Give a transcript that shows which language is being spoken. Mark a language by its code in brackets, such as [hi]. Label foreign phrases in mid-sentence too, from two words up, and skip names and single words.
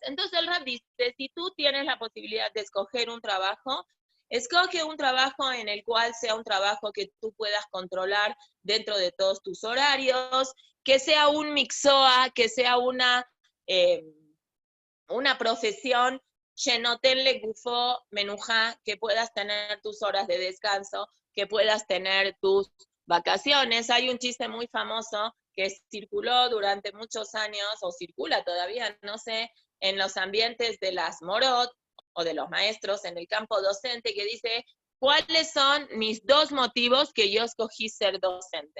[es] Entonces el Rab dice, si tú tienes la posibilidad de escoger un trabajo, escoge un trabajo en el cual sea un trabajo que tú puedas controlar dentro de todos tus horarios, que sea un mixoa, que sea una profesión, [he] שנותן לגופו מנוחה, [es] que puedas tener tus horas de descanso, que puedas tener tus vacaciones. Hay un chiste muy famoso que circuló durante muchos años, o circula todavía, no sé, en los ambientes de las morot, o de los maestros en el campo docente, que dice, ¿cuáles son mis 2 motivos que yo escogí ser docente?